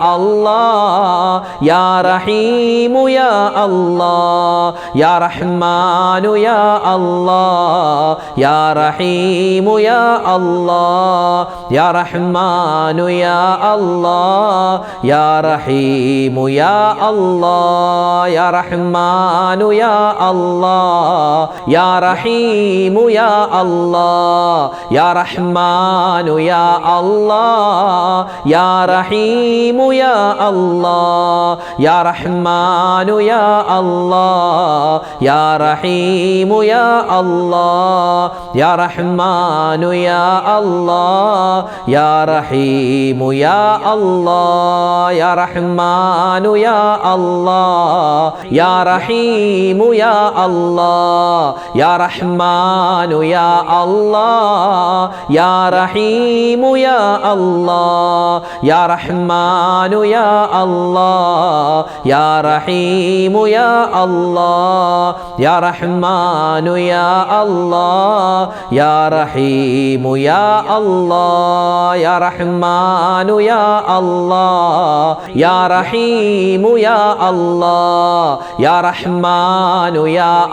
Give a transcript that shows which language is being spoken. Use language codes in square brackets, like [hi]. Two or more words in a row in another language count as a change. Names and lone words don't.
[ar] الله يا رحيم يا الله يا رحمن يا الله يا رحيم يا الله يا رحمن يا الله يا رحيم يا الله يا رحمن يا الله يا رحيم يا الله يا رحمن يا الله يا رحيم يا الله يا رحمن يا الله يا رحيم يا الله يا رحمن يا الله يا رحيم يا الله يا رحمن يا الله يا رحيم يا الله يا رحمن يا الله يا رحيم يا الله يا رحمن يا الله يا رحيم يا الله يا رحمن يا الله يا رحيم يا الله يا رحمن يا الله يا رحيم يا الله يا رحمن يا